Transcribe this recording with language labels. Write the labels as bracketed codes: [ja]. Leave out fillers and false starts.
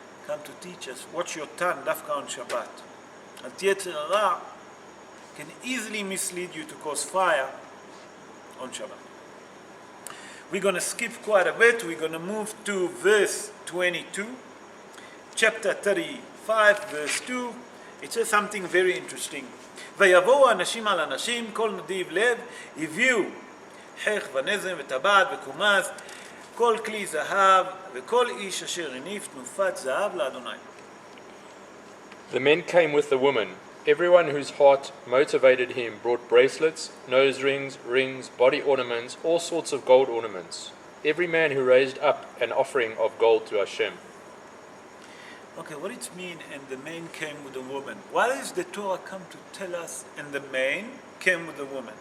[en] Come to teach us, watch your tongue, dafka on Shabbat. And Yetzer Hara can easily mislead you to cause fire on Shabbat. We're going to skip quite a bit. We're going to move to verse 22, chapter 35, verse 2. It says something very interesting. [he] ויבואו אנשים על אנשים, כל נדיב לב, הביאו חך ונזם וטבעת וקומץ, כל כלי זהב, וכל איש אשר הניף תנופת זהב לאדוני. [en] The men came with the woman. Everyone whose heart motivated him brought bracelets, nose rings, rings, body ornaments, all sorts of gold ornaments. Every man who raised up an offering of gold to Hashem. Okay, what it mean, and the man came with the woman? Why is the Torah come to tell us, and the man came with the woman?